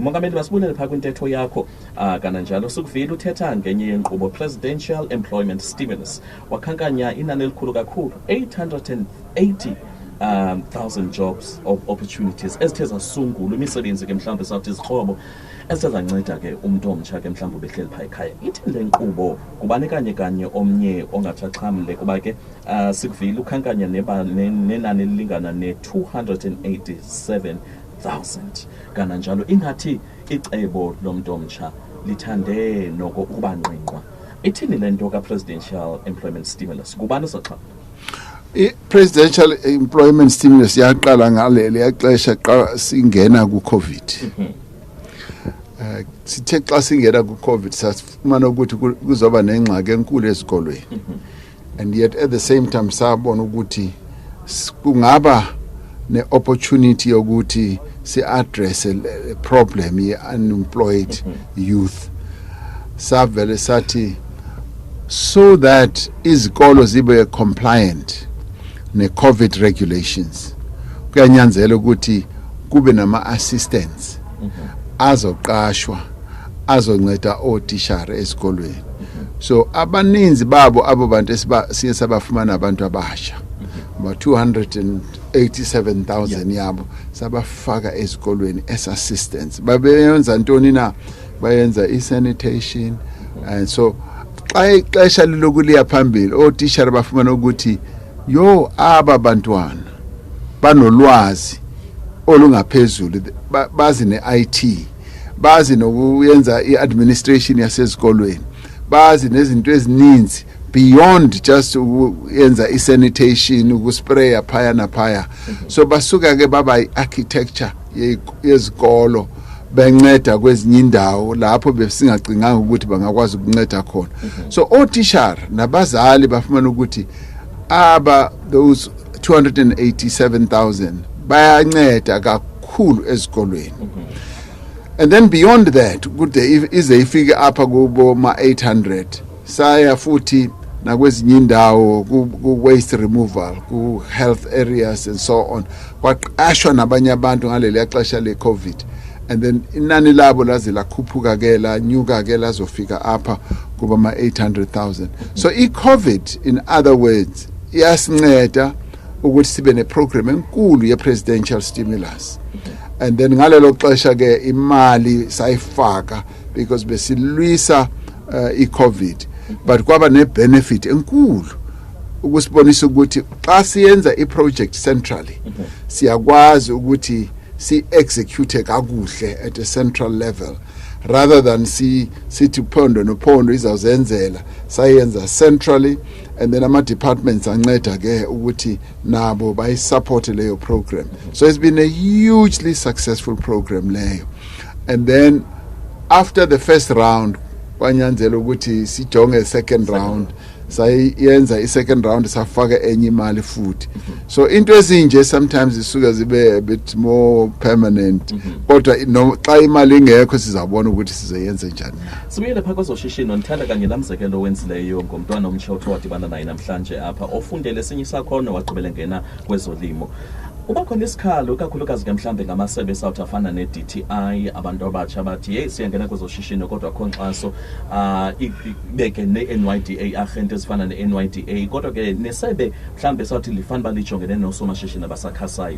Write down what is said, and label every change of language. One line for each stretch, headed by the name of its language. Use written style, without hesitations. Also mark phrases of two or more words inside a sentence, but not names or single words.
Xhosa: Mongameli, basibulele phaa kwintetho yakho kananjalo sukuvile uthetha ngenye yenkqubo,
English: Presidential Employment Stimulus.
Xhosa: Wakhankanya inani elikhulu kakhulu, 880,000
English: jobs of opportunities
Xhosa: ezithe zasungulwa, imisebenzi ke mhlawumbe sathi izikrobo esezanceda ke umuntu omtsha ke mhlawumbe behleli phaa ekhaya. Ithi le nkqubo kubani kanye omnye ongathaxhamle kuba ke sikuvile ukhankanya nenani elilingana ne-287,000 kananjalo ingathi icebo lomuntu omtsha lithande noko ukuba ngqingqwa. Ithini le nto ka-Presidential Employment Stimulus? Kubani saxhamla? I-Presidential Employment Stimulus yaqala ngaleli yaxesha xa singena ku-COVID. Sithe xa singena ku-COVID safumana ukuthi kuzoba nengxaki enkulu ezikolweni.
English: And yet at the same time
Xhosa: sabona ukuthi kungaba ne-opportunity yokuthi si-address
English: a problem
Xhosa: ye-unemployed youth. Savele sathi
English: so that
Xhosa: izikolo zibe compliant ne-COVID regulations, kuyanyanzela ukuthi kube nama-assistants azoqashwa azonceda otishara esikolweni. So abaninzi babo abo bantu siye sabafumana abantu abasha, about 287,000 yabo sabafaka esikolweni
English: as assistants.
Xhosa: Babeyenza ntoni na? Bayenza i-sanitation,
English: and so
Xhosa: xa ixesha lilokuliya phambili otishara bafumana ukuthi aba bantwana banolwazi olungaphezulu, bazi ne-IT, bazi nokuyenza i-administration yasezikolweni, bazi nezinto ezininzi
English: beyond just
Xhosa: ukuyenza i-sanitation, ukuspraya phaya naphaya. So basuka ke baba i-architecture yezikolo, benceda kwezinye indawo lapho besingacinganga ukuthi bangakwazi ukunceda khona. So otishara nabazali bafumana ukuthi those 287,000 bayanceda kakhulu ezikolweni.
English: And then
Xhosa: beyond that kude ize ifike apha kubo ma-800 saya futhi nakwezinye indawo ku-waste removal, ku-
English: health areas and so on,
Xhosa: kwaqashwa nabanye abantu ngaleli xesha le-COVID.
English: And then
Xhosa: inani labo laze lakhuphuka ke lanyuka ke lazofika apha kuba ma-800,000.
English: So i-COVID, in other words,
Xhosa: iyasinceda ukuthi sibe ne-program enkulu ye-presidential stimulus.
English: And then
Xhosa: ngalelo xesha ke imali sayifaka because besilwisa i-COVID, but kwaba ne-benefit enkulu ukusibonisa ukuthi xa siyenza i-project centrally siyakwazi ukuthi si-execute kakuhle
English: at a central level, rather than
Xhosa: sithi phondo nophondo izawuzenzela, sayenza centrally,
English: and then
Xhosa: ama-departments anceda ke ukuthi nabo bayisupport leyo program.
English: So it's been a hugely successful program leyo. And then after the first round
Xhosa: kwanyanzela ukuthi sijonge
English: second round,
Xhosa: sayenza i-second round safaka enye imali futhi. So into ezinje sometimes isuka zibe
English: a bit more permanent,
Xhosa: kodwa no xa imali ingekho sizabona ukuthi sizoyenza njani. Sibuyele phakathi kwezoshishino nithanda kanye namzekelo owenzileyo ngomntwana omtsha othe wadibana naye namhlanje apha ofundele esinye isakhono waqhubela ngena kwezolimo. Uba khona isikhalo kakhulukazi ke mhlambe ngamasebe South afana ne-DTI abantu abatsha bathi hey siyangena kwezoshishino kodwa akho nkxaso ibeke ne-NYDA agent ezifana ne-NYDA kodwa ke nesebe mhlambe sathi lifanele balijongene nosomashishini abasakhasayo.